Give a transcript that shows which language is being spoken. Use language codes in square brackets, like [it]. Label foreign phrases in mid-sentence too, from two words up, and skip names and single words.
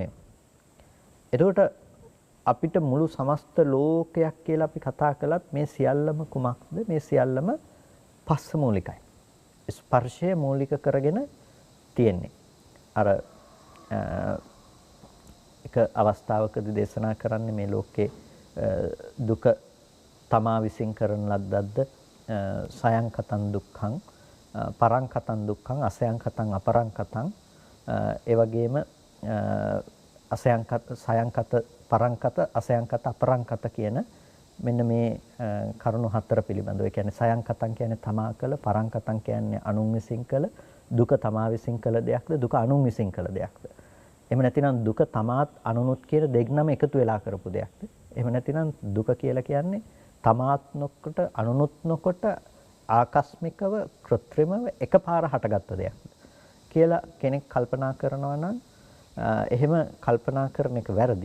[si] එතකොට අපිට මුළු සමස්ත ලෝකයක් කියලා අපි කතා කළත් මේ සියල්ලම කුමක්ද? මේ සියල්ලම පස්ස මූලිකයි. ස්පර්ශය මූලික කරගෙන තියෙන්නේ. අර එක අවස්ථාවකදී දේශනා කරන්නේ මේ ලෝකේ දුක තමා විසින් කරන ලද්දක්ද [pi] සයං කතං දුක්ඛං පරං කතං දුක්ඛං අසයං කතං අපරං කතං [si] ඒ වගේම [pi] සයං කත පරං කත අසයං කත අපරං කත [si] කියන මෙන්න මේ කරුණු හතර පිළිබඳව. ඒ කියන්නේ [pi] සයං කතං [si] කියන්නේ තමා කළ, [pi] පරං කතං [si] කියන්නේ අනුන් විසින් කළ, දුක තමා විසින් කළ දෙයක්ද, දුක අනුන් විසින් කළ දෙයක්ද. එහෙම නැතිනම් දුක තමාත් අනුනුත් කියන දෙන්නම එකතු වෙලා කරපු දෙයක්ද. එහෙම නැතිනම් දුක කියලා කියන්නේ තමාත් නොකොට අනුනුත් නොකොට ආකස්මිකව කෘත්‍රිමව එකපාර හටගත්ත දෙයක් කියලා කෙනෙක් කල්පනා කරනවා නම් එහෙම කල්පනා කරන එක වැරදි.